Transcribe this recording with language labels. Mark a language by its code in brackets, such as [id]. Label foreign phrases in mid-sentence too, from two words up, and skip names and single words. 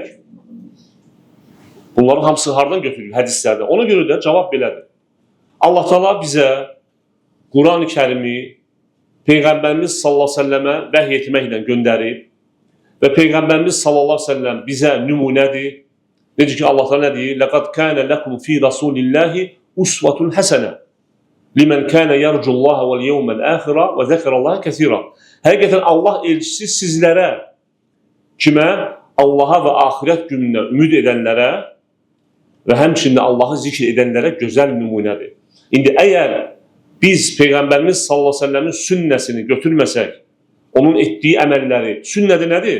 [az] Bunların hamısı hardan götürülür? Hədislərdə. Ona görə də cavab belədir. Allah Teala bizə Quran-ı Kərimi Peyğəmbərimiz [ar] صلى الله عليه وسلم [az] vəhy etməklə göndərib və Peyğəmbərimiz [ar] صلى الله عليه وسلم [az] bizə nümunədir. Necə ki Allah Teala nə deyir? [ar] لقد كان لكم في رسول الله أسوة حسنة لمن كان يرجو الله واليوم الآخر وذكر الله كثيرا. [az] Həqiqətən Allah elçisi sizlərə, kimə? Allaha və axirət gününə ümid edənlərə və həmçinin Allahı zikr edənlərə gözəl nümunədir. İndi əgər biz Peyğəmbərimiz [ar] صلى الله عليه وسلم [az] sünnəsini götürməsək, onun etdiyi əməlləri, sünnədə nədir?